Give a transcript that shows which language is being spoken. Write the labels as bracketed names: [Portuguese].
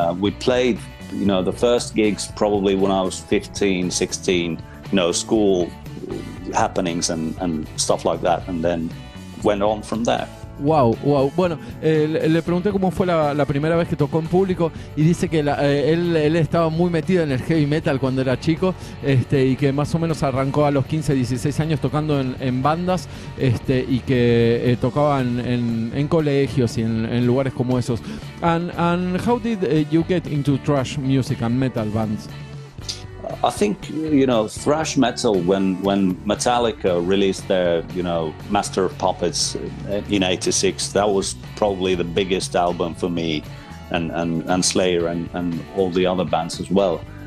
[English] We played, the first gigs probably when I was 15, 16, school happenings and stuff like that, and then went on from there. Wow. [Spanish] Bueno, le pregunté cómo fue la primera vez que tocó en público y dice que él estaba muy metido en el heavy metal cuando era chico, y que más o menos arrancó a los 15, 16 años tocando en bandas, y que tocaba en colegios y en lugares como esos. [English] And how did you get into thrash music and metal bands? I think, thrash metal, when Metallica released their, Master of Puppets in '86, that was probably the biggest album for me, and Slayer and all the other bands as well.